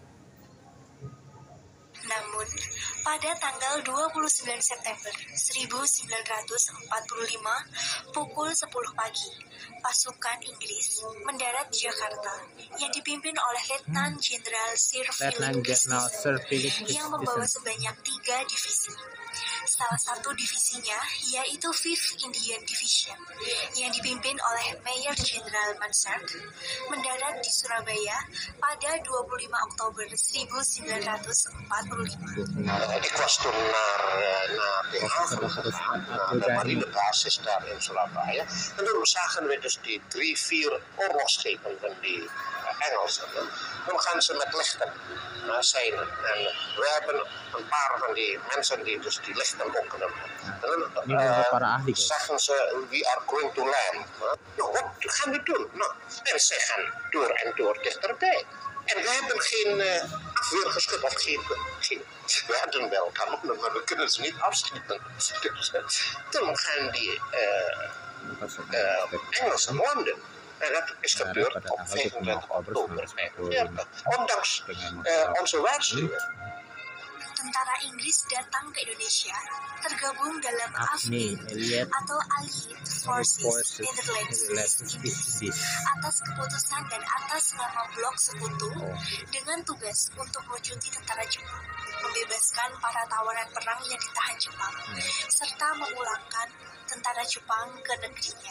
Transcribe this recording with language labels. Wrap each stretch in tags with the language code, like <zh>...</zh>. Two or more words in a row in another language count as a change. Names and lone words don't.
<id>Namun, pada tanggal 29 September 1945, pukul 10 pagi, pasukan Inggris mendarat di Jakarta yang dipimpin oleh Letnan Jenderal Sir Philip Christison yang membawa sebanyak 3 divisi. Salah satu divisinya yaitu 5th Indian Division yang dipimpin oleh Mayor Jenderal Mansart mendarat di Surabaya pada 25 Oktober 1945.</id> <nl>Ik was toen naar Den Haag gegaan, naar marinebasis daar in Surabaya. En toen zagen we dus die 3-4 oorlogsschepen van die Engelsen. Dan gaan ze met lichten zeilen. En we hebben een paar van die mensen die dus die lichten ook kunnen. En dan zeggen ze,</nl> <en>we are going to land.</en> <nl>Nou, wat gaan we doen? Nou, en zij gaan door en door dichterbij. En we hebben geen afweergeschut of geen. We hadden wel kanonnen, maar we kunnen ze niet afschieten. Toen gaan die Engelsen landen. En dat is gebeurd op 25 oktober 1945. Ondanks onze waarschuwing.</nl> <id>Tentara Inggris datang ke Indonesia tergabung dalam AFNI atau Allied Forces Netherlands East Indies atas keputusan dan atas nama blok sekutu dengan tugas untuk melucuti tentara Jepang, membebaskan para tawanan perang yang ditahan Jepang, serta memulangkan tentara Jepang ke negerinya.</id>